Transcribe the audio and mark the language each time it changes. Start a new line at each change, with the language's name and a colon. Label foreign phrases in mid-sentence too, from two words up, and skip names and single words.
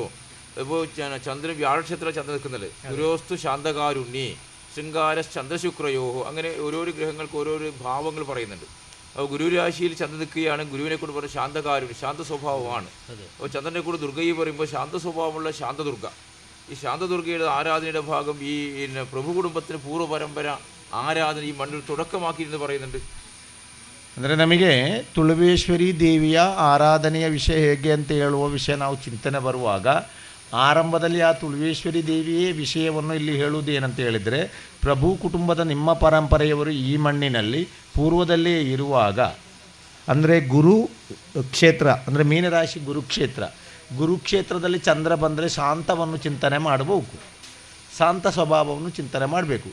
Malayalam: ഇപ്പോൾ ചന്ദ്രൻ വ്യാഴക്ഷേത്ര ചന്ദ്രൻ നിൽക്കുന്നത്
Sanskrit: ഗുരോസ്തു ശാന്തകാരുണ്യേ ശൃംഗാര ചന്ദ്രശുക്രയോഹോ,
Malayalam: അങ്ങനെ ഓരോരോ ഗ്രഹങ്ങൾക്ക് ഓരോരോ ഭാവങ്ങൾ പറയുന്നുണ്ട്. അപ്പോൾ ഗുരുരാശിയിൽ ചന്ദ്രൻ നിൽക്കുകയാണ്. ഗുരുവിനെ കൊണ്ട് പറയുന്നത് ശാന്തകാരുണ്യം, ശാന്ത സ്വഭാവമാണ്. അപ്പോൾ ചന്ദ്രനെ കൂടെ ദുർഗയെ പറയുമ്പോൾ ശാന്ത സ്വഭാവമുള്ള ശാന്തദുർഗ. ഈ ശാന്തദുർഗയുടെ ആരാധനയുടെ ഭാഗം ഈ പ്രഭു കുടുംബത്തിന് പൂർവ്വ പരമ്പര
Kannada: ಆರಾಧನೆ ಈ ಮಣ್ಣು ತೊಡಕಮಾಕಿ ಎಂದು
Malayalam: പറയുന്നുണ്ട്.
Kannada: ಅಂದರೆ ನಮಗೆ ತುಳುವೇಶ್ವರಿ ದೇವಿಯ ಆರಾಧನೆಯ ವಿಷಯ ಹೇಗೆ ಅಂತ ಹೇಳುವ ವಿಷಯ ನಾವು ಚಿಂತನೆ ಬರುವಾಗ ಆರಂಭದಲ್ಲಿ ಆ ತುಳುವೇಶ್ವರಿ ದೇವಿಯೇ ವಿಷಯವನ್ನು ಇಲ್ಲಿ ಹೇಳುವುದು ಏನಂತ ಹೇಳಿದರೆ, ಪ್ರಭು ಕುಟುಂಬದ ನಿಮ್ಮ ಪರಂಪರೆಯವರು ಈ ಮಣ್ಣಿನಲ್ಲಿ ಪೂರ್ವದಲ್ಲೇ ಇರುವಾಗ, ಅಂದರೆ ಗುರು ಕ್ಷೇತ್ರ ಅಂದರೆ ಮೀನರಾಶಿ ಗುರುಕ್ಷೇತ್ರದಲ್ಲಿ ಚಂದ್ರ ಬಂದರೆ ಶಾಂತವನ್ನು ಚಿಂತನೆ ಮಾಡಬೇಕು, ಶಾಂತ ಸ್ವಭಾವವನ್ನು ಚಿಂತನೆ ಮಾಡಬೇಕು.